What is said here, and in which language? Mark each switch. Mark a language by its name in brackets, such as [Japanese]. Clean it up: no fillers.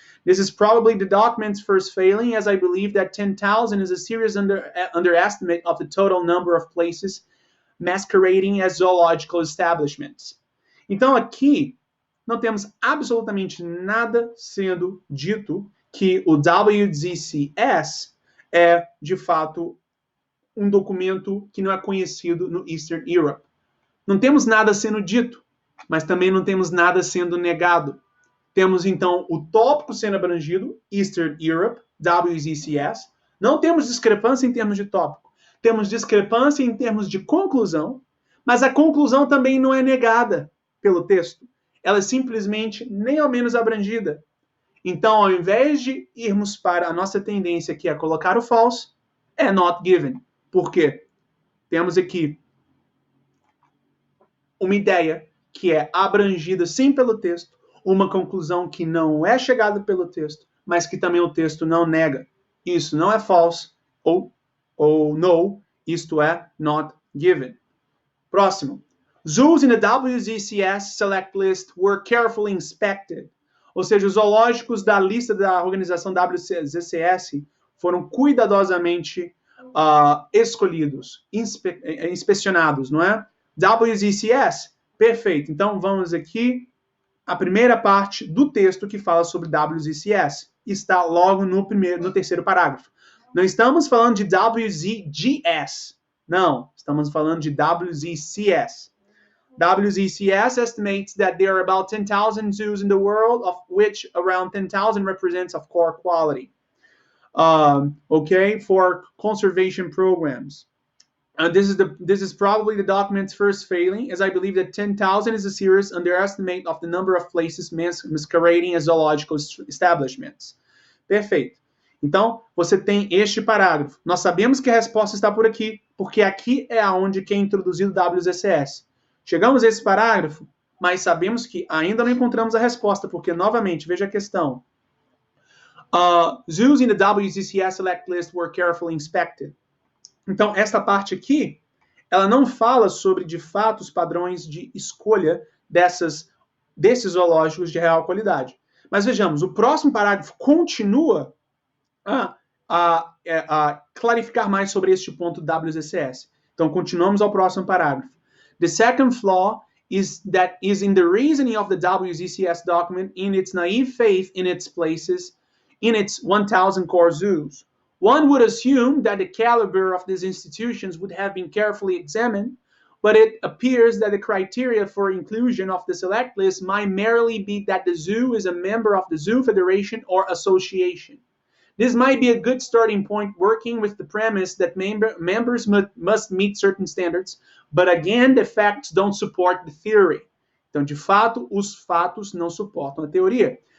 [English] This is probably the document's first failing, as I believe that 10,000 is a serious underestimate of the total number of places masquerading as zoological establishments. [Portuguese] Então, aqui, não temos absolutamente nada sendo dito que o WZCS é, de fato, um documento que não é conhecido no Eastern Europe. Não temos nada sendo dito, mas também não temos nada sendo negado. Temos, então, o tópico sendo abrangido, Eastern Europe, WZCS. Não temos discrepância em termos de tópico. Temos discrepância em termos de conclusão, mas a conclusão também não é negada pelo texto. ela é simplesmente nem ao menos abrangida. Então, ao invés de irmos para a nossa tendência, que é colocar o false, é not given. Por quê? Temos aqui uma ideia que é abrangida sim pelo texto, uma conclusão que não é chegada pelo texto, mas que também o texto não nega. Isso não é false ou no, isto é not given. Próximo. [English] Zoos in the WZCS select list were carefully inspected. [Portuguese] Ou seja, os zoológicos da lista da organização WZCS foram cuidadosamente escolhidos, inspecionados, não é? WZCS, perfeito. Então, vamos aqui, a primeira parte do texto que fala sobre WZCS. Está logo no terceiro parágrafo. Não estamos falando de WZGS. Não, estamos falando de WZCS. [English] WZCS estimates that there are about 10,000 zoos in the world, of which around 10,000 represents of core quality. Okay, for conservation programs. And this is probably the document's first failing, as I believe that 10,000 is a serious underestimate of the number of places masquerading as zoological establishments. [Portuguese] Perfeito. Então, você tem este parágrafo. Nós sabemos que a resposta está por aqui, porque aqui é onde que é introduzido o WZCS. Chegamos a esse parágrafo, mas sabemos que ainda não encontramos a resposta, porque, novamente, veja a questão. [English] Zoos in the WZCS select list were carefully inspected. [Portuguese] Então, esta parte aqui, ela não fala sobre, de fato, os padrões de escolha desses zoológicos de real qualidade. Mas vejamos, o próximo parágrafo continua a clarificar mais sobre este ponto do WZCS. Então, continuamos ao próximo parágrafo. [English] The second flaw is in the reasoning of the WZCS document in its naive faith in its places in its 1,000 core zoos. One would assume that the caliber of these institutions would have been carefully examined, but it appears that the criteria for inclusion of the select list might merely be that the zoo is a member of the Zoo Federation or Association. This might be a good starting point, working with the premise that members must meet certain standards, but again, the facts don't support the theory. [Portuguese] Então, de fato, os fatos não suportam a teoria.